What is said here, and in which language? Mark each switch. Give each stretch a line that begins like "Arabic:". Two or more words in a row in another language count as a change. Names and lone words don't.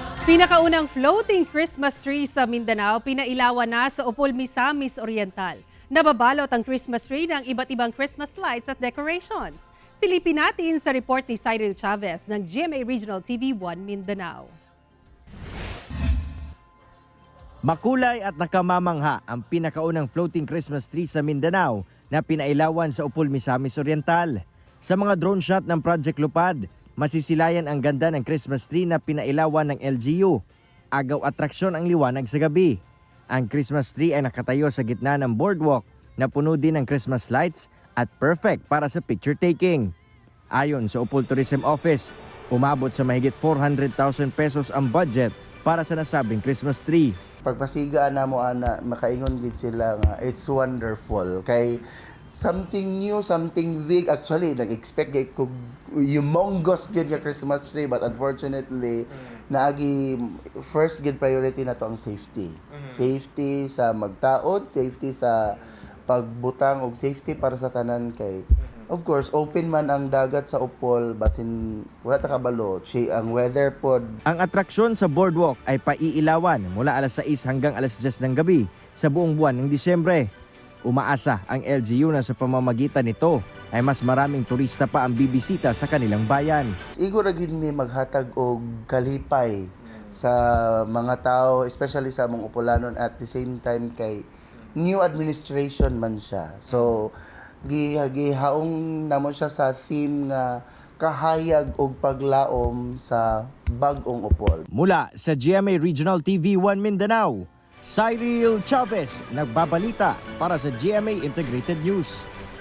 Filipino: Pinakaunang floating
English: Christmas tree
Filipino: sa Mindanao, pinailawan na sa Upol Misamis Oriental. Nababalot ang
English: Christmas tree
Filipino: ng iba't ibang
English: Christmas lights
Filipino: at decorations. Silipin natin sa report ni Cyril Chavez ng GMA Regional TV 1 Mindanao. Makulay at nakamamangha ang pinakaunang floating
English: Christmas tree
Filipino: sa Mindanao na pinailawan sa Upol Misamis Oriental. Sa mga
English: drone shot
Filipino: ng Project Lupad, masisilayan ang ganda ng
English: Christmas tree
Filipino: na pinailawan ng LGU. Agaw atraksyon ang liwanag sa gabi. Ang
English: Christmas tree
Filipino: ay nakatayo sa gitna ng boardwalk na puno din ng
English: Christmas lights
Filipino: at perfect para sa
English: picture taking.
Filipino: Ayon sa Upol Tourism Office, umabot sa mahigit 400,000 pesos ang budget para sa nasabing
English: Christmas tree.
Cebuano: Pagpasigaan na mo ana makaingon gid sila nga
English: it's wonderful
Cebuano: kay
English: something new, something big.
Cebuano: Actually nag-expect kay humongous gid nga
English: Christmas tree, but unfortunately
Cebuano: naagi first gid priority na to ang safety. Safety sa magtaod, safety sa pagbutang og safety para sa tanan kay
English: of course
Cebuano: open man ang dagat sa Upol basin wala ta kabalo ang weather pod.
Filipino: Ang atraksyon sa boardwalk ay paiilawan mula alas 6 hanggang alas 10 ng gabi sa buong buwan ng Disyembre. Umaasa ang LGU na sa pamamagitan nito ay mas maraming turista pa ang bibisita sa kanilang bayan.
Cebuano: Igo ra gid mi maghatag og kalipay sa mga tao, especially sa mga Upolanon,
English: at the same time kay new administration
Cebuano: man siya. So gihaong namo siya sa theme nga kahayag og paglaom sa bag-ong Upol.
Filipino: Mula sa GMA Regional TV 1 Mindanao, Cyril Chavez nagbabalita para sa GMA Integrated News.